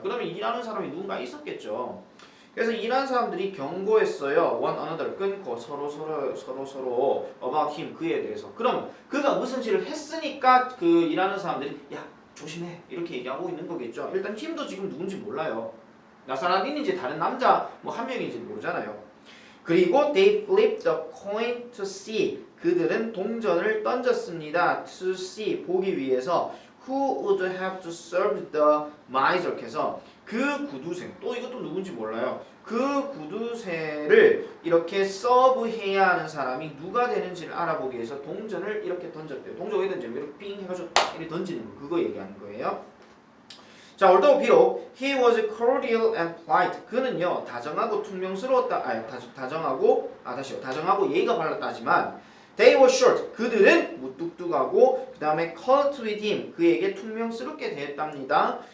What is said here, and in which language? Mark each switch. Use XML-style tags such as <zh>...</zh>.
<ko>그러면 일하는 사람이 누군가 있었겠죠. 그래서 일하는 사람들이 경고했어요.</ko> <en>one another</en> <ko>끊고 서로</ko> <en>about him</en> <ko>그에 대해서. 그럼 그가 무슨 짓을 했으니까 그 일하는 사람들이 야 조심해 이렇게 얘기하고 있는 거겠죠. 일단 팀도 지금 누군지 몰라요. 나사라딘인지 다른 남자 뭐 한 명인지 모르잖아요.</ko> <en>그리고 they flipped the coin to see</en> <ko>그들은 동전을 던졌습니다.</ko> <en>to see</en> <ko>보기 위해서</ko> <en>who would have to serve the miser</en> <ko>해서 그 구두쇠 또 이것도 누군지 몰라요. 그 구두쇠를 이렇게 서브해야 하는 사람이 누가 되는지를 알아보기 위해서 동전을 이렇게 던졌대요. 동전 왜 던져요? 이렇게 삥 해가지고 딱 이렇게 던지는 거 그거 얘기하는 거예요. 자,</ko> <en>although</en> <ko>비록</ko> <en>he was cordial and polite</en> <ko>그는요 다정하고 퉁명스러웠다 다정하고 예의가 발랐다지만</ko> <en>they were short</en> <ko>그들은 무뚝뚝하고 그 다음에</ko> <en>curt with him</en> <ko>그에게 퉁명스럽게 대했답니다.</ko>